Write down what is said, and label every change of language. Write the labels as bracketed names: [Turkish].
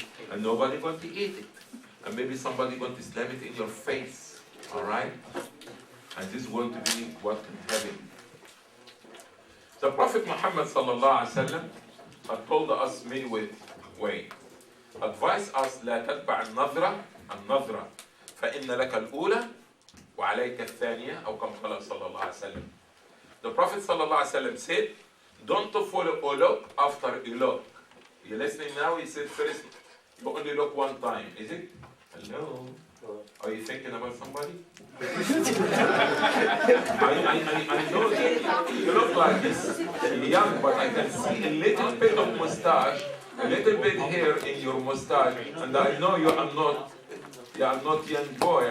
[English] And nobody going to eat it. And maybe somebody going to slam it in your face. All right? And this is going to be what can happen. The Prophet Muhammad sallallahu alaihi wasallam had told us many ways. Advise us [Arabic] لا تتبع النظرة فإن لك الأولى وعليك الثانية أو كما قال صلى الله عليه وسلم. [English] The Prophet sallallahu alaihi wasallam said, don't follow a look after a look. You listening now? He said first, you only look one time. Is it? Hello? Are you thinking about somebody? I know that you look like this young, but I can see a little bit of mustache, a little bit hair in your mustache, and I know you are not young boy.